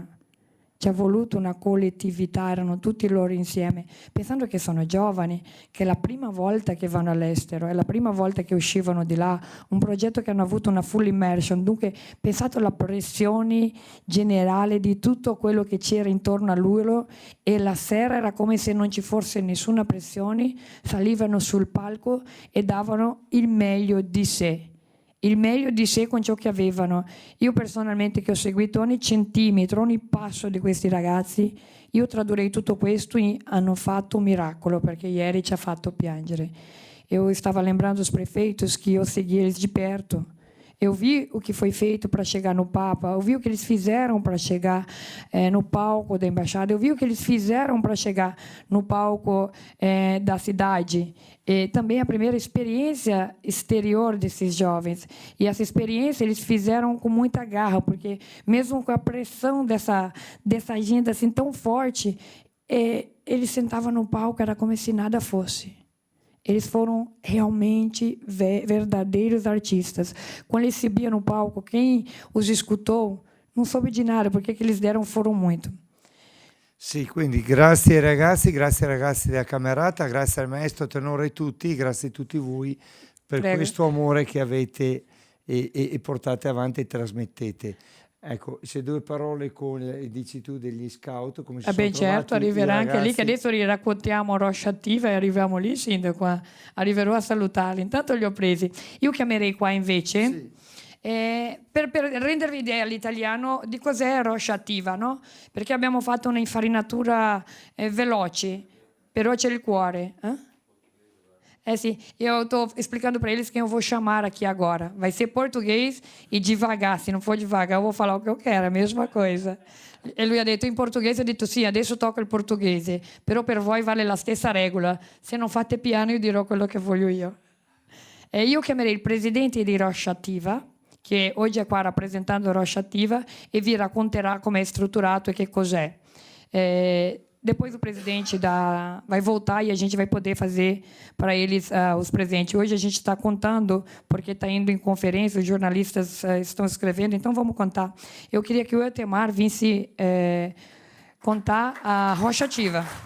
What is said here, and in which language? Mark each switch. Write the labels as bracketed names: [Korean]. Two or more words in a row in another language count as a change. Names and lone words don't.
[Italian] Ci ha voluto una collettività, erano tutti loro insieme, pensando che sono giovani, che è la prima volta che vanno all'estero, è la prima volta che uscivano di là, un progetto che hanno avuto una [English] full immersion, [Italian] dunque pensate alla pressione generale di tutto quello che c'era intorno a loro e la sera era come se non ci fosse nessuna pressione, salivano sul palco e davano il meglio di sé. Il meglio di sé con ciò che avevano. Io personalmente, che ho seguito ogni centimetro, ogni passo di questi ragazzi, io tradurrei tutto questo in hanno fatto un miracolo, perché ieri ci ha fatto piangere. [Portuguese] Eu estava lembrando os prefeitos que eu segui eles de perto. Eu vi o que foi feito para chegar no Papa, eu vi o que eles fizeram para chegar no palco da embaixada, eu vi o que eles fizeram para chegar no palco da cidade. E também a primeira experiência exterior desses jovens. E essa experiência eles fizeram com muita garra, porque mesmo com a pressão dessa agenda assim tão forte, eles sentavam no palco, era como se nada fosse. Eles foram realmente verdadeiros artistas. Quando eles subiam no palco, quem os escutou não soube de nada, porque que eles deram foram muito. [Italian] Sì, quindi grazie ragazzi della Camerata, grazie al maestro tenore e tutti, grazie a tutti voi per Prego. questo amore che avete e portate avanti e trasmettete. Ecco, se due parole dici tu degli scout, come si Ben sono certo, trovati i arriverà anche lì, che ragazzi? adesso raccontiamo Rocha Attiva e arriviamo lì, Sindaco, arriverò a salutarli. Intanto li ho presi. Io chiamerei qua invece, Sì. per rendervi idea all'italiano di cos'è Rocha Attiva, no? Perché abbiamo fatto un'infarinatura veloce, però c'è il cuore. Sì, [Portuguese] eu estou explicando para eles quem eu vou chamar aqui agora. Vai ser português e devagar. Se não for devagar, eu vou falar o que eu quero, a mesma coisa. [Italian] E lui ha detto in portoghese, ho detto sì, adesso tocca il portoghese, però per voi vale la stessa regola. Se non fate piano io dirò quello che voglio io. Io chiamerei il presidente di Rocha Attiva, che oggi è qua rappresentando Rocha Attiva, e vi racconterà come è strutturato e che cos'è. [Portuguese] Depois o presidente vai voltar e a gente vai poder fazer para eles os presentes. Hoje a gente está contando, porque está indo em conferência, os jornalistas estão escrevendo, então vamos contar. Eu queria que o Eutemar visse contar a Rocha Attiva.